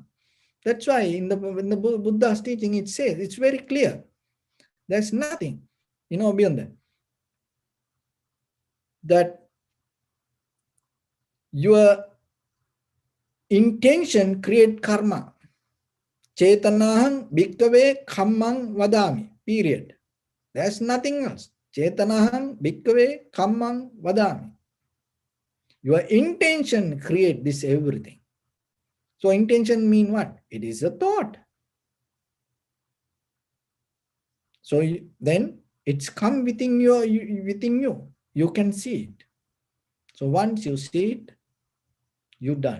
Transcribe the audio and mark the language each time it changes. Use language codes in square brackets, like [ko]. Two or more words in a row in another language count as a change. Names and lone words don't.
[en] That's why in the Buddha's teaching, it says, it's very clear. There's nothing, beyond that. That your intention create karma. [pi] Chetanaham bhikkhave kammang vadami. [en] Period. There's nothing else. [pi] Chetanaham bhikkhave kammang vadami. [en] Your intention create this everything. So intention mean what? It is a thought. So then it's come within you. You can see it. So once you see it, you're done.